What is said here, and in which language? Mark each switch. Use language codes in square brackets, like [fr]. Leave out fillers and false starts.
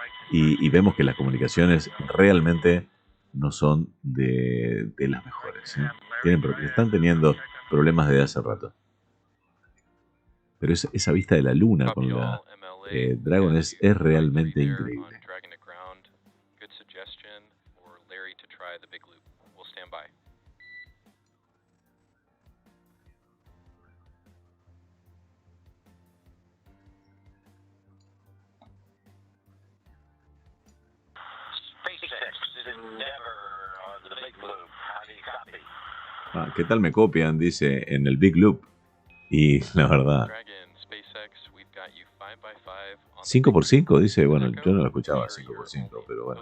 [es] Y vemos que las comunicaciones realmente no son de las mejores, ¿eh? Están teniendo problemas desde hace rato. Pero esa vista de la Luna con la Dragon es realmente increíble. [en] Good suggestion for Larry to try the big loop. We'll stand by. SpaceX Endeavor on the big loop. How do you copy? [es] Ah, ¿qué tal me copian? Dice en el Big Loop. Y la verdad, [en] Dragon, SpaceX, we've got you 5x5 on [es] 5x5 dice, bueno, yo no lo escuchaba 5x5, pero bueno.